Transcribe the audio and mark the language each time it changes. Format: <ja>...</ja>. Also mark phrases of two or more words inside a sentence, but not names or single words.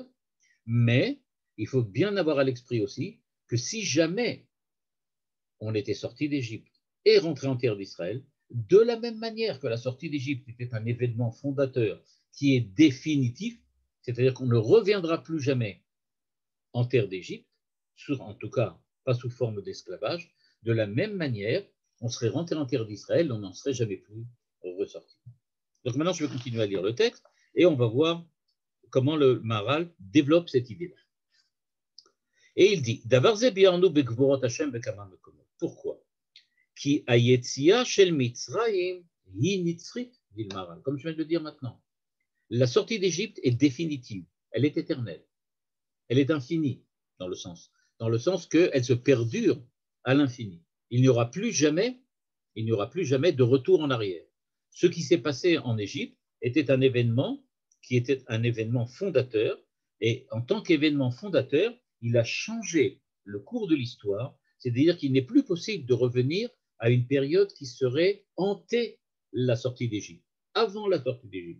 <fr>Mais il faut bien avoir à l'esprit aussi que si jamais on était sorti d'Égypte et rentré en terre d'Israël, de la même manière que la sortie d'Égypte était un événement fondateur qui est définitif, c'est-à-dire qu'on ne reviendra plus jamais en terre d'Égypte, en tout cas pas sous forme d'esclavage, de la même manière, on serait rentré en terre d'Israël, on n'en serait jamais plus ressorti. Donc maintenant, je vais continuer à lire le texte et on va voir comment le Maharal développe cette idée-là. Et il dit, pourquoi?</fr> <he>כי היציאה של מצרים היא נצחית,</he> <fr>dit le Maharal, comme je viens de le dire maintenant. La sortie d'Égypte est définitive, elle est éternelle, elle est infinie, dans le sens qu'elle se perdure à l'infini. Il n'y aura plus jamais de retour en arrière. Ce qui s'est passé en Égypte était un événement qui était un événement fondateur, et en tant qu'événement fondateur, il a changé le cours de l'histoire, c'est-à-dire qu'il n'est plus possible de revenir à une période qui serait ante la sortie d'Égypte, avant la sortie d'Égypte.</fr>